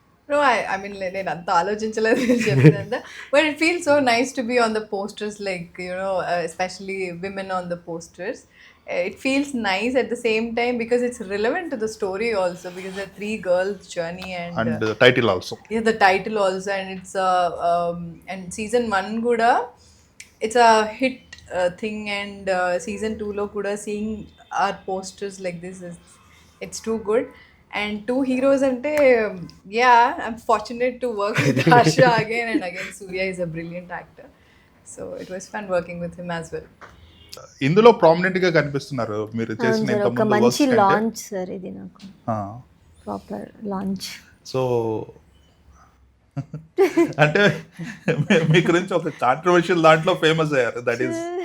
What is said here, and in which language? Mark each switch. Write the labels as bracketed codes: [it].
[en] No, I mean, [te] నేను అంత ఆలోచించలేదు చెప్పిందంతా. [en] But it feels so nice to be on the posters, like, especially women on the posters. It feels nice at the same time because it's relevant to the story also, because the 3 girls journey and title also. Yeah, the title also, and it's and season 1 kuda it's a hit thing, and season 2 lo kuda seeing our posters like this it's too good. And 2 heroes ante, yeah, I'm fortunate to work with Harsha again and again. Surya is a brilliant actor, so it was fun working with him as well. [te] ఇందులో prominent గా కనిపిస్తున్నారు మీరు చేసిన sir, ఒక మంచి launch sir ఇది, నాకు proper launch. So అంటే మీ గురించి ఒక కాంట్రవర్షియల్ దాంట్లో ఫేమస్ అయ్యారు, దట్ ఈస్.